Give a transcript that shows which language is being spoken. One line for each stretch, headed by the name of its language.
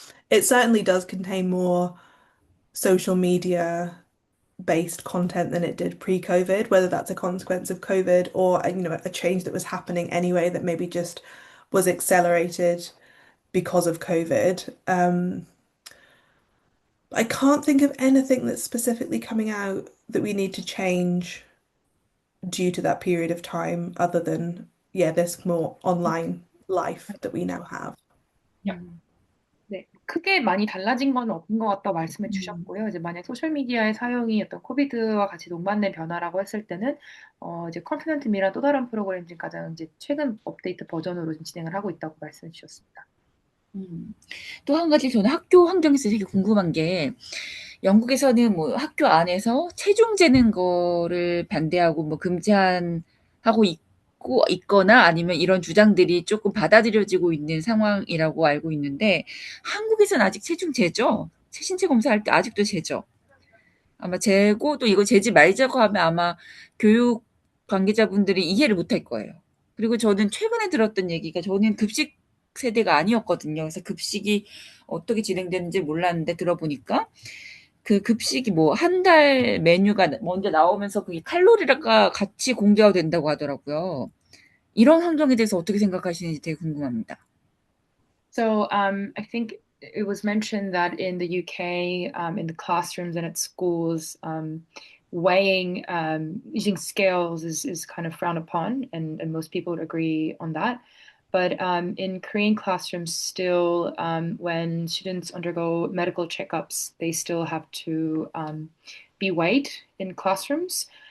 English: It certainly does contain more social media based content than it did pre-COVID, whether that's a consequence of COVID or a change that was happening anyway that maybe just was accelerated because of COVID. I can't think of anything that's specifically coming out that we need to change due to that period of time, other than, yeah, this more online life that we now have. Yeah.
Korean: 네, 크게 많이 달라진 건 없는 것 같다 말씀해 주셨고요. 이제 만약 소셜미디어의 사용이 어떤 코비드와 같이 동반된 변화라고 했을 때는 이제 컨피던트 미란 또 다른 프로그램 중 가장 이제 최근 업데이트 버전으로 지금 진행을 하고 있다고 말씀해 주셨습니다. 또 한 가지 저는 학교 환경에서 되게 궁금한 게 영국에서는 뭐 학교 안에서 체중 재는 거를 반대하고 뭐 하고 있거나 아니면 이런 주장들이 조금 받아들여지고 있는 상황이라고 알고 있는데 한국에서는 아직 체중 재죠? 신체 검사할 때 아직도 재죠? 아마 재고 또 이거 재지 말자고 하면 아마 교육 관계자분들이 이해를 못할 거예요. 그리고 저는 최근에 들었던 얘기가 저는 급식 세대가 아니었거든요. 그래서 급식이 어떻게 진행되는지 몰랐는데 들어보니까 그 급식이 뭐 한 달 메뉴가 먼저 나오면서 그게 칼로리가 같이 공개가 된다고 하더라고요. 이런 환경에 대해서 어떻게 생각하시는지 되게 궁금합니다.
English: So I think it was mentioned that in the UK, in the classrooms and at schools, weighing using scales is kind of frowned upon, and most people would agree on that. But in Korean classrooms, still, when students undergo medical checkups, they still have to be weighed in classrooms.